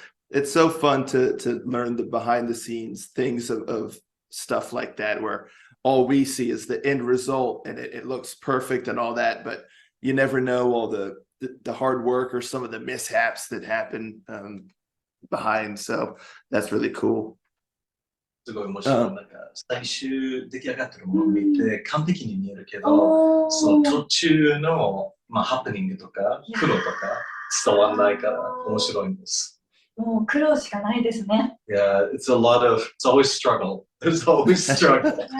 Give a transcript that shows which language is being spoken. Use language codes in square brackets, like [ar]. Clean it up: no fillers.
[en] It's so fun to learn the behind the scenes things of stuff like that, where all we see is the end result and it looks perfect and all that, but you never know all the hard work or some of the mishaps that happen behind. So that's really cool. [ja] すごい面白い。なんか最終出来上がってるものを見て完璧に見えるけど、その途中のハプニングとか苦労とか伝わんないから面白いんです。もう苦労しかないですね。 [en] Yeah, it's always struggle. There's always struggle.